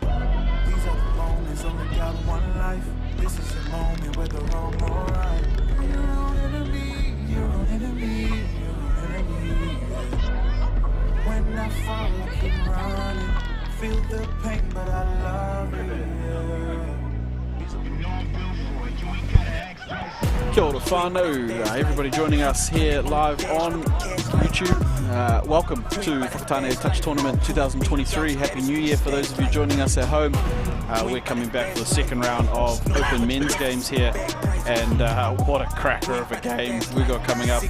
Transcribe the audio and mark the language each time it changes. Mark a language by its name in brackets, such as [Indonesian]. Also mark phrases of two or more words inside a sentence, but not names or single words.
[English] These are the moments, only got one life. This is your moment, whether wrong or right. You're an enemy, you're an enemy, you're an enemy. When I fall, I keep running. Feel the pain, but I love it. [Māori] Kia ora whānau, [English] everybody joining us here live on YouTube. Welcome to Whakatāne Touch Tournament 2023. Happy New Year for those of you joining us at home. We're coming back for the second round of Open Men's Games here, and what a cracker of a game we got coming up.